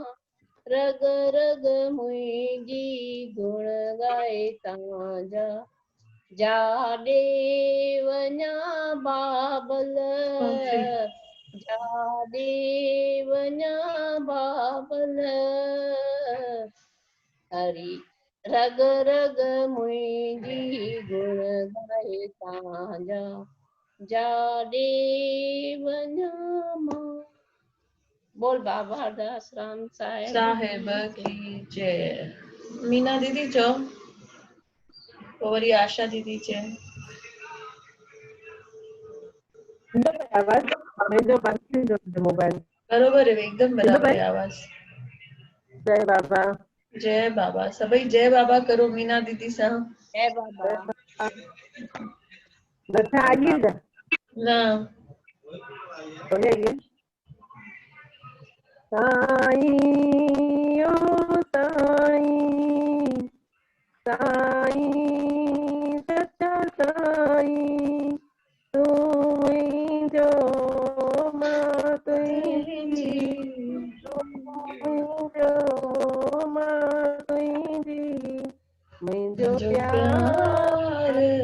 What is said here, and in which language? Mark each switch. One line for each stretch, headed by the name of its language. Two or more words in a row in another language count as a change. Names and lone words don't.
Sindhi: रग रग मुंहिंजी गुण गाए तव्हांजा, जाॾे वञा बाबल, जाॾे वञा बाबल। हरी रग रग मुंहिंजी गुण गाए तव्हांजा, जाॾे वञा मां।
Hindi: बोल बाबा हरदास राम साहिब की जय।
Sindhi: मीना दीदी चओ, पोइ वरी आशा दीदी चए।
Hindi: मोबाइल बरोबर है, एकदम बराबर है आवाज।
Sindhi: जय बाबा, जय बाबा। सभई जय बाबा करो मीना दीदी सां। जय बाबा।
Hindi: नथा आइएगा ना हो जाइए।
Sindhi: साईं ओ साईं, साईं सच्चा साईं, तू मुंहिंजो मां तुंहिंजी, तू मुंहिंजो मां तुंहिंजी, मुंहिंजो प्यार